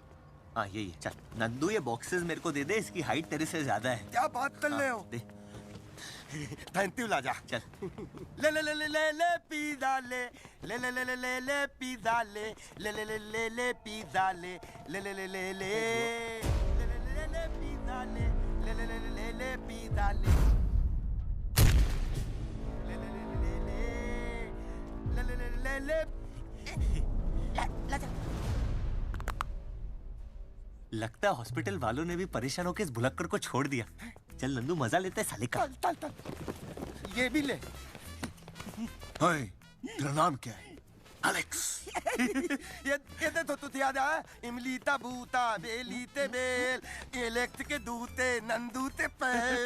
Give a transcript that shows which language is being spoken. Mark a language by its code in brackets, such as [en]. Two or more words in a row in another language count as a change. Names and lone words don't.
[hi] हाँ यही है। चल नंदू, ये बॉक्सेस मेरे को दे दे, इसकी हाइट तेरे से ज्यादा है। क्या बात कर रहे हो? दे। [en] Thank you [hi] राजा। चल। ले ले ले ले ले ले पिज़्ज़ा ले ले ले ले ले ले ले पिज़्ज़ा ले ले ले ले ले ले पिज़्ज़ा ले ले ले ले ले ले ले ले ले पिज़्ज़ा ले ले ले ले ले ले पिज़्ज़ा ले ले ले ले ले ले लगता है हॉस्पिटल वालों ने भी परेशान होकर इस भुलक्कड़ को छोड़ दिया। चल नंदू मजा लेते हैं साले का। चल ये भी ले। हाय, तेरा नाम क्या है? एलेक्स। ये तो तुझे याद है? इमलीता बूता बेलीते बेल एलेक्स के दूते नंदूते पहल।